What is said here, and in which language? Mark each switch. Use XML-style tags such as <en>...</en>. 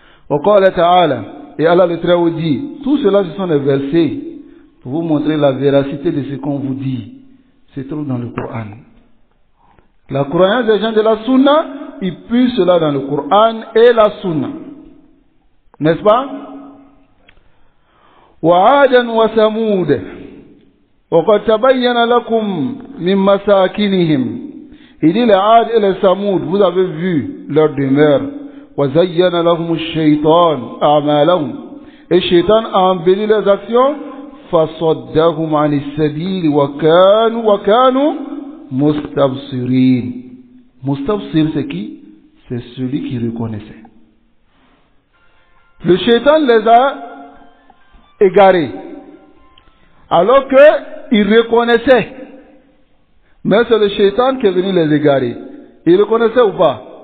<ar>وقال تعالى</ar> <fr>et Allah le Très dit, tout cela ce sont des versets pour vous montrer la véracité de ce qu'on vous dit. Se trouve dans le Coran. La croyance des gens de la Sunna, ils puissent cela dans le Coran et la Sunna. N'est-ce pas?</fr> <ar>وعادا وثمود وقد تبين لكم من مساكنهم.</ar> <fr>Il dit les Ad et les Samoud, vous avez vu leur demeure.</fr> <ar>وزين لهم الشيطان أعمالهم.</ar> <fr>Et Shaitan a embelli leurs actions.</fr> <ar>فصدهم عن السبيل وكانوا مستبصرين.</ar> <fr>Mustabsir, c'est qui? C'est celui qui reconnaissait. Le Shaitan les a égarés, alors qu'ils reconnaissaient. Mais c'est le Shaitan qui est venu les égarer. Ils reconnaissaient ou pas?</fr>